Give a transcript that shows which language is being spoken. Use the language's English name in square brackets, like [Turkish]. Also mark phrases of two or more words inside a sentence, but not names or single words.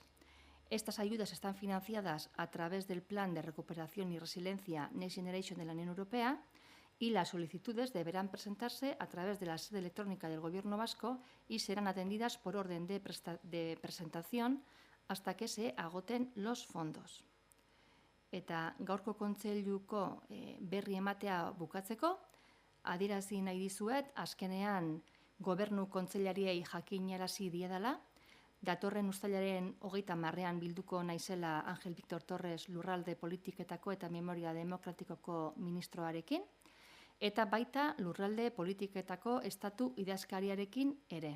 [Spanish] Estas ayudas están financiadas a través del Plan de Recuperación y Resiliencia Next Generation de la Unión Europea y las solicitudes deberán presentarse a través de la sede electrónica del Gobierno vasco y serán atendidas por orden de presentación hasta que se agoten los fondos. [Basque] Eta gaurko kontseiluko berri ematea bukatzeko, adierazi nahi dizuet, azkenean gobernu kontseilariei jakinarazi diedala, datorren uztailaren 30ean bilduko naizela Ángel Víctor Torres Lurralde Politiketako eta Memoria Demokratikoko ministroarekin, eta baita Lurralde Politiketako estatu idazkariarekin ere.